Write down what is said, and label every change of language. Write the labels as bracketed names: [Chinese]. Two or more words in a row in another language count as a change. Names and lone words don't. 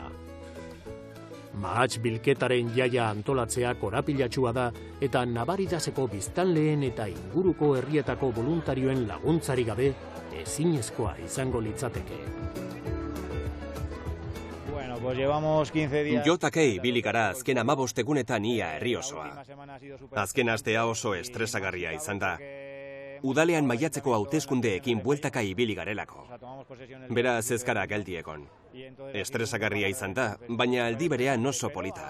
[Basque] Mahats bilketaren jaia antolatzea korapilatsua da eta Nabaridaseko biztanleen eta inguruko herrietako voluntarioen laguntzari gabe ezinezkoa izango litzateke. [Spanish] Bueno, pues llevamos 15 días. [Basque] Jotakei ibili gara azken 15 egunetan ia herri osoa. Azken astea oso estresagarria izan da. Udalean maiatzeko hauteskundeekin bueltaka ibili garelako. Beraz ez gara geldiekon. Estresagarria izan da, baina aldi berean oso polita.